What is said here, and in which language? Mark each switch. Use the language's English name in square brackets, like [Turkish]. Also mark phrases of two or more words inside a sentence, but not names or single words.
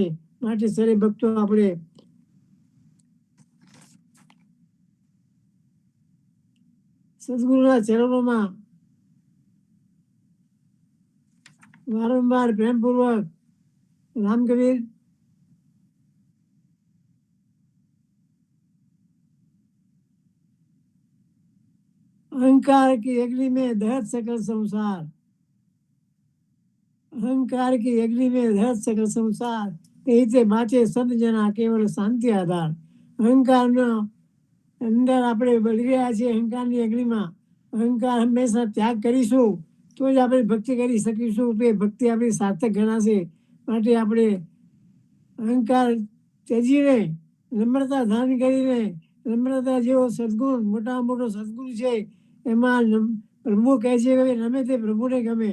[Gujarati] માટે સરે ભક્તો આપણે સદગુરુના ચરણોમાં વારંવાર પ્રેમપૂર્વક રામ કબીર. [Hindi] अहंकार की अग्नि में दहत सकल संसार, अहंकार की अग्नि में दहत सकल संसार, ते बाचे सदजना केवल शान्ति आधार. [Gujarati] અહંકારનો અંદર આપણે બળી રહ્યા છીએ. અહંકારની અગ્નિમાં અહંકાર હંમેશા ત્યાગ કરીશું તો જ આપણે ભક્તિ કરી શકીશું. તો એ ભક્તિ આપણી સાર્થક ગણાશે. માટે આપણે અહંકાર ત્યજીને નમ્રતા ધારણ કરીને, નમ્રતા જેવો સદગુણ, મોટા મોટો સદગુણ છે, એમાં પ્રભુ કહે છે કે રમે તે પ્રભુને ગમે.